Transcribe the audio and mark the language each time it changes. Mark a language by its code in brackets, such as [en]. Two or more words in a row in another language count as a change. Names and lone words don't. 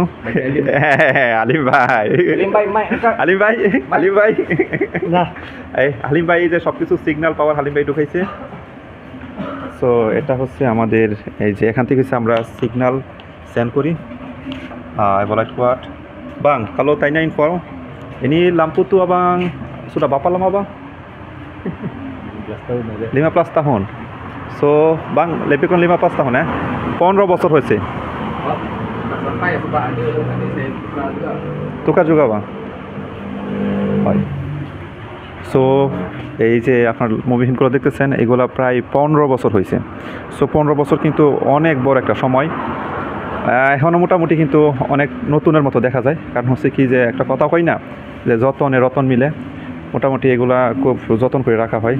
[bn] আলিম ভাই হালিম ভাই যে সব কিছু [en] signal power [bn] হালিম ভাই ঢুকাইছে। সো এটা হচ্ছে আমাদের এই যে এখান থেকে আমরা [en] signal send [bn] করি। [ms] Evaluate kuat bang, kalau tanya info ini lampu tuh abang sudah berapa lama bang? 15 tahun। So bang lebih kurang 15 tahun ya, [bn] 15 বছর হয়েছে। [ms] tukar juga bang। [bn] সো এই যে আপনার মুভিগুলো দেখতেছেন এগুলো প্রায় 15 বছর হয়েছে। সো 15 বছর কিন্তু অনেক বড় একটা সময়। এখনও মোটামুটি কিন্তু অনেক নতুনের মতো দেখা যায়। কারণ হচ্ছে কি যে একটা কথা কই না যে যতনে রতন মিলে, মোটামুটি এগুলা খুব যত্ন করে রাখা হয়।